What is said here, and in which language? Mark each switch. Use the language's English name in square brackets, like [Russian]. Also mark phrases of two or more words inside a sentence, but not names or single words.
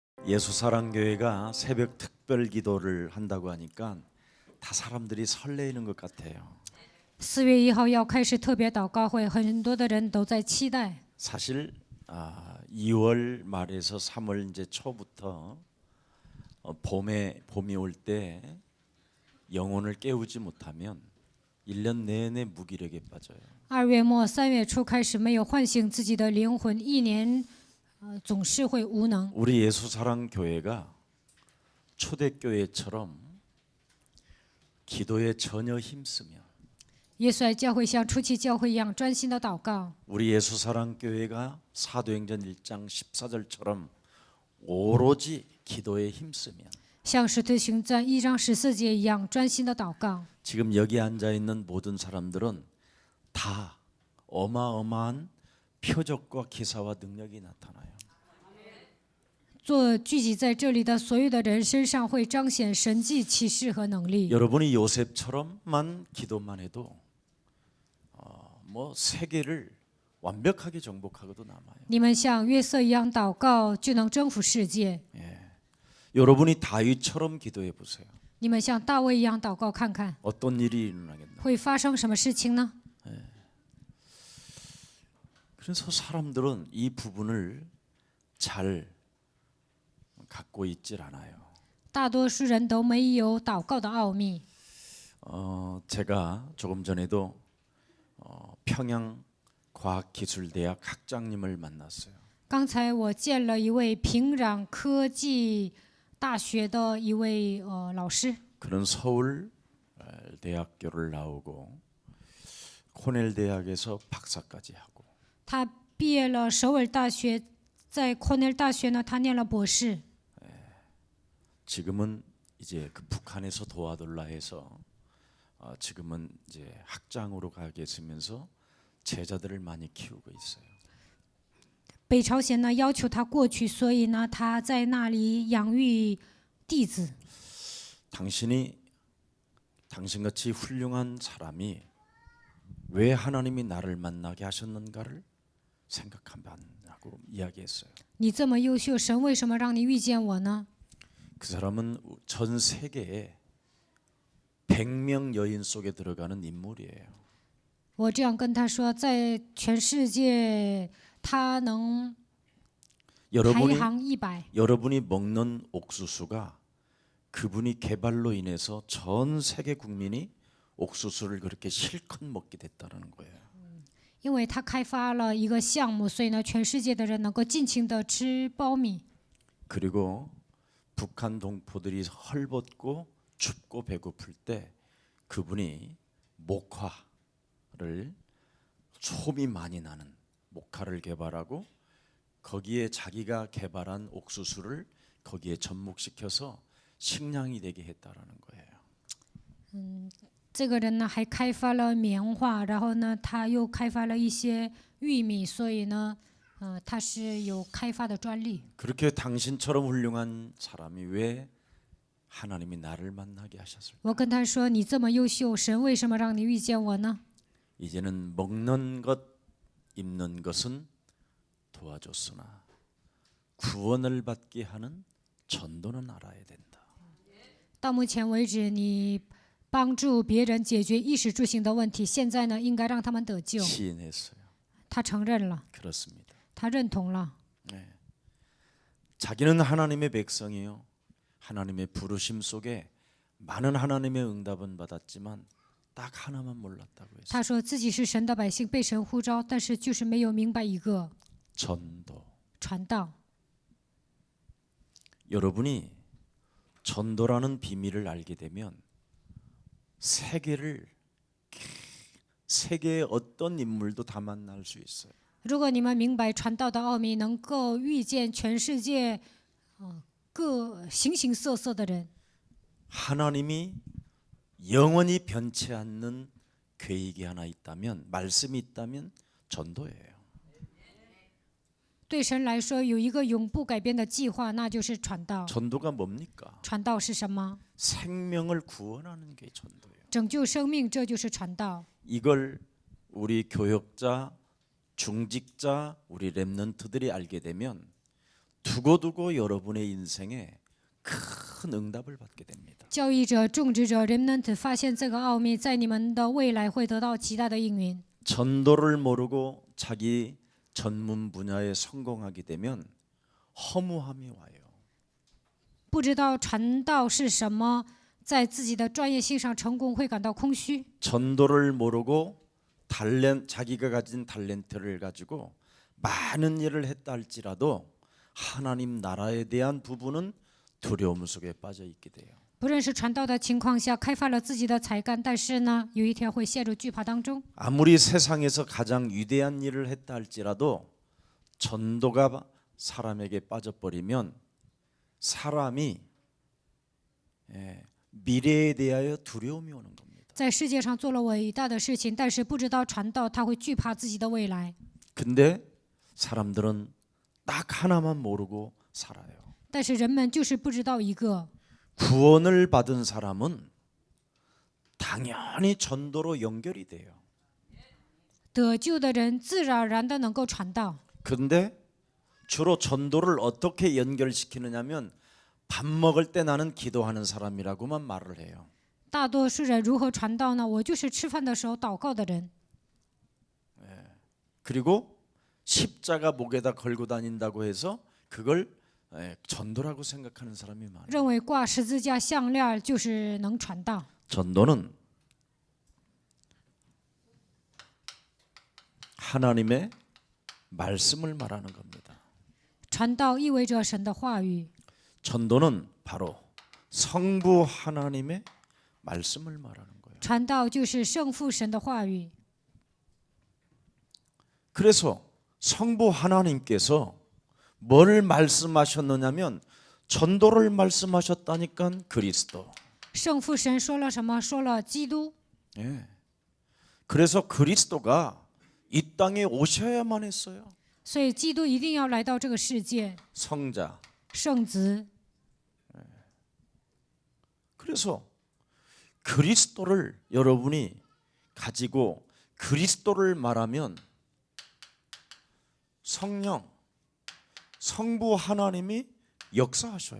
[Korean] 예수사랑교회가 새벽 특별 기도를 한다고 하니까 다 사람들이 설레이는 것 같아요. [Chinese] 4月1号要开始特别祷告会，很多的人都在期待。 [Korean] 사실 2월 말에서 3월 이제 초부터 봄이 올 때 영혼을 깨우지 못하면 1년 내내 무기력에 빠져요. [Chinese] 2 月末、3月初开始没有唤醒自己的灵魂，一年总是会无能。 [Korean] 우리 예수사랑교회가 초대교회처럼 기도에 전혀 힘쓰면 [Chinese] 耶稣爱教会像初期教会一样专心的祷告。 [Korean] 우리 예수사랑교회가 사도행전 1장 14절처럼 오로지 기도에 힘쓰면 [Chinese] 像使徒行传1章14节一样专心的祷告。 [Korean] 지금 여기 앉아 있는 모든 사람들은 다 어마어마한 표적과 기사와 능력이 나타나요. [Chinese] 做聚集在这里的所有的人身上会彰显神迹启示和能力。 [Korean] 여러분이 요셉처럼만 기도만 해도 세계를 완벽하게 정복하고도 남아요. [Chinese] 你们像约瑟一样祷告，就能征服世界。 [Korean] 여러분이 다윗처럼 기도해 보세요. [Chinese] 你们像大卫一样祷告看看， [Korean] 어떤 일이 일어나겠나? [Chinese] 会发生什么事情呢？ [Korean] 그래서 사람들은 이 부분을 잘 갖고 있질 않아요. [Chinese] 大多数人都没有祷告的奥秘。 [Korean] 제가 조금 전에도 평양과학기술대학 학장님을 만났어요. [Chinese] 刚才我见了一位平壤科技大学的一位老师， [Korean] 그는 서울 대학교를 나오고 코넬 대학에서 박사까지 하고 [Chinese] 他毕业了首尔大学，在코넬大学呢，他念了博士。 [Korean] 지금은 이제 그 북한에서 도와달라 해서 지금은 이제 학장으로 가 계시면서 제자들을 많이 키우고 있어요. [Chinese] 北朝鲜呢要求他过去，所以呢他在那里养育弟子。 [Korean] 당신같이 훌륭한 사람이 왜 하나님이 나를 만나게 하셨는가를 생각하고 이야기했어요. [Chinese] 你这么优秀，神为什么让你遇见我呢？ [Korean] 그 사람은 전 세계에 100명 여인 속에 들어가는 인물이에요. [Chinese] 我这样跟他说，在全世界他能排行100。 [Korean] 여러분이 먹는 옥수수가 그분이 개발로 인해서 전 세계 국민이 옥수수를 그렇게 실컷 먹게 됐다는 거예요. [Chinese] 因为他开发了一个项目，所以呢，全世界的人能够尽情的吃苞米。 [Korean] 그리고 북한 동포들이 헐벗고 춥고 배고플 때 그분이 목화를 솜이 많이 나는 목화를 개발하고 거기에 자기가 개발한 옥수수를 거기에 접목시켜서 식량이 되게 했다라는 거예요. [Chinese] 这个人呢还开发了棉花，然后呢他又开发了一些玉米，所以呢，他是有开发的专利。 [Korean] 그렇게 당신처럼 훌륭한 사람이 왜 하나님이 나를 만나게 하셨을까? [Chinese] 我跟他说：“你这么优秀，神为什么让你遇见我呢？ [Korean] 이제는 먹는 것, 입는 것은 도와줬으나 구원을 받게 하는 전도는 알아야 된다. [Chinese] 到目前为止，你帮助别人解决衣食住行的问题，现在呢，应该让他们得救。 [Korean] 시인했어요. [Chinese] 他承认了， [Korean] 그렇습니다. [Chinese] 他认同了。 [Korean] 자기는 하나님의 백성이요. 하나님의 부르심 속에 많은 하나님의 응답은 받았지만 딱 하나만 몰랐다고 했어요. [Chinese] 他说自己是神的百姓，被神呼召，但是就是没有明白一个 [Korean] 전도. [Chinese] 传道。 [Korean] 여러분이 전도라는 비밀을 알게 되면 세계의 어떤 인물도 다 만날 수 있어요. [Chinese] 如果你们明白传道的奥秘，能够遇见全世界各形形色色的人。 [Korean] 하나님이 영원히 변치 않는 계획이 하나 있다면, 말씀이 있다면 전도예요. [Chinese] 对神来说，有一个永不改变的计划，那就是传道。 [Korean] 전도가 뭡니까? [Chinese] 传道是什么？ [Korean] 생명을 구원하는 게 전도예요. [Chinese] 拯救生命，这就是传道。 [Korean] 이걸 우리 교역자, 중직자, 우리 렘넌트들이 알게 되면 두고두고 여러분의 인생에 큰 응답을 받게 됩니다. [Chinese] 教义者、种植者，人们只发现这个奥秘，在你们的未来会得到极大的应允。 [Korean] 전도를 모르고 자기 전문 분야에 성공하게 되면 허무함이 와요. [Chinese] 不知道传道是什么，在自己的专业性上成功，会感到空虚。 [Korean] 전도를 모르고 자기가 가진 탤런트를 가지고 많은 일을 했다 할지라도 하나님 나라에 대한 부분은 두려움 속에 빠져 있게 돼요. [Chinese] 不认识传道的情况下，开发了自己的才干，但是呢，有一天会陷入惧怕当中。 [Korean] 아무리 세상에서 가장 위대한 일을 했다 할지라도 전도가 사람에게 빠져버리면 사람이 미래에 대하여 두려움이 오는 겁니다. [Chinese] 在世界上做了伟大的事情，但是不知道传道，他会惧怕自己的未来。 [Korean] 근데 사람들은 딱 하나만 모르고 살아요. [Chinese] 但是人们就是不知道一个， [Korean] 구원을 받은 사람은 당연히 전도로 연결이 돼요. [Chinese] 得救的人自然而然的能够传道。 [Korean] 근데 주로 전도를 어떻게 연결시키느냐면 밥 먹을 때 나는 기도하는 사람이라고만 말을 해요. [Chinese] 大多数人如何传道呢？我就是吃饭的时候祷告的人。 [Korean] 그리고 십자가 목에다 걸고 다닌다고 해서 그걸 전도라고 생각하는 사람이 많아요. [Chinese] 认为挂十字架项链就是能传道。 [Korean] 전도는 하나님의 말씀을 말하는 겁니다. [Chinese] 传道意味着神的话语， [Korean] 전도는 바로 성부 하나님의 말씀을 말하는 거예요. [Chinese] 传道就是圣父神的话语。 [Korean] 그래서 성부 하나님께서 뭘 말씀하셨느냐면 전도를 말씀하셨다니까 그리스도. [Chinese] 圣父神说了什么？说了基督。 [Korean] 예. 그래서 그리스도가 이 땅에 오셔야만 했어요. [Chinese] 所以基督一定要来到这个世界， [Korean] 성자. [Chinese] 圣子。 [Korean] 그래서 그리스도를 여러분이 가지고 그리스도를 말하면 성령, 성부 하나님이 역사하셔요.